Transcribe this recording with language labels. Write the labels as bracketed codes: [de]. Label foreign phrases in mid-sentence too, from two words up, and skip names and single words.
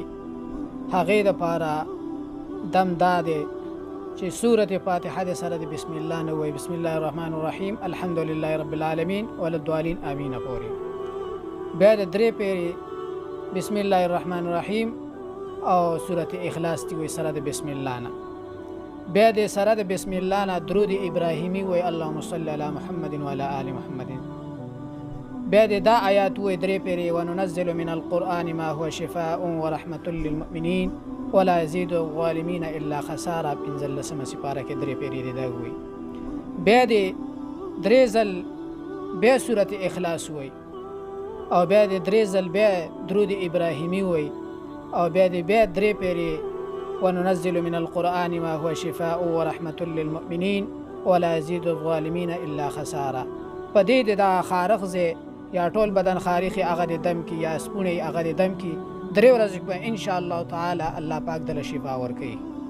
[ps] هغې دپاره دم دا دی چې سورة فاتحه د سره د [ar] بسم الله [ps] نه وایي، [ar] بسم الله الرحمن الرحیم الحمدلله رب العالمین وللضالین امین [ps] پورې. بیا د 3 پیرې [ar] بسم الله الرحمن الرحیم [ps] او سورة اخلاص دی وایي سره د [ar] بسم الله [ps] نه. بیا د سره د [ar] بسم الله [ps] نه درود ابراهیمی وایي [ar] اللهم صل علی محمد وعلى آل محمد. [ps] بیا د دا آیات وایي 3 پیرې [ar] وننزل من القرآن ما هو شفاء ورحمة للمؤمنین ولا يزيد الظالمين الا خسارا. [ps] 15 سپاره کې 3 پیرې دی دا وایي. بیا د 3 ځل بیا سورة اخلاص وایي او بیا د 3 ځل بیا درود ابراهیمی وایي او بیا د 3 پیرې [ar] وننزل من القرآن ما هو شفاء ورحمة للمؤمنين ولا يزيد الظالمين الا خسارا. [ps] په دې دا خارق ځای یا ټول بدن خارخي هغه د دم کې یا سپونې هغه د دم کې 3 ورځې به [ar] ان شاء الله تعالی [ps] الله پاک دله شفا ورکوي.